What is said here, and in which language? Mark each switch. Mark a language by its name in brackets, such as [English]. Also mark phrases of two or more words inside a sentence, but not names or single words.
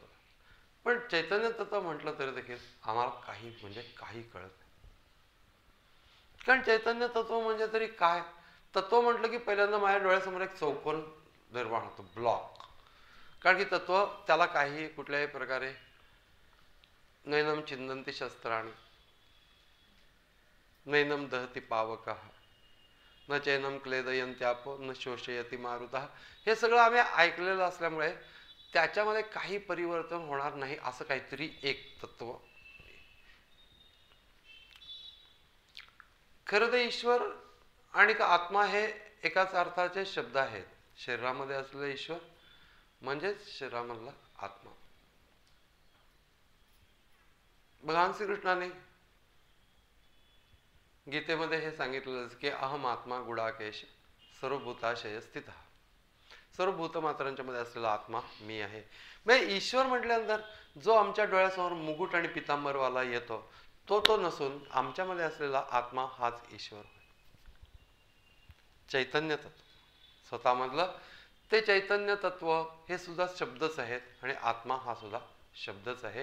[Marathi] पण चैतन्य तत्व म्हटलं तरी देखील आम्हाला काही म्हणजे काही कळत नाही. कारण चैतन्य तत्व म्हणजे तरी काय. तत्व म्हटलं की पहिल्यांदा माझ्या डोळ्यासमोर एक चौकोन निर्माण होतो, ब्लॉक. कारण की तत्व त्याला काही कुठल्याही प्रकारे [Sanskrit] नैनम चिंदंती शस्त्राणी, नैनम दहती पावकः, न चैनम क्लेदयन्त्यापो, न शोषयती मारुतः. [Marathi] हे सगळं आम्ही ऐकलेलं असल्यामुळे त्याच्यामध्ये काही परिवर्तन होणार नाही असं काहीतरी एक तत्व. खरं तर ईश्वर आणि आत्मा हे एकाच अर्थाचे शब्द आहेत. शरीरामध्ये असलेला ईश्वर म्हणजेच शरीरामधला आत्मा. भगवान श्रीकृष्णाने गीतेमध्ये हे सांगितलं की [Sanskrit] अहम आत्मा गुडाकेश सर्वभूताशय स्थित. [Marathi] सर्व भूतमात्रांच्या मध्ये असलेला आत्मा मी आहे. म्हणजे ईश्वर म्हटल्यानंतर जो आमच्या डोळ्यासमोर मुकुट आणि पितांबरवाला येतो तो नसून आमच्यामध्ये असलेला आत्मा हाच ईश्वर. चैतन्य तत्व स्वतःमधलं ते चैतन्य तत्व हे सुद्धा शब्दच आहेत, आणि आत्मा हा सुद्धा शब्दच आहे.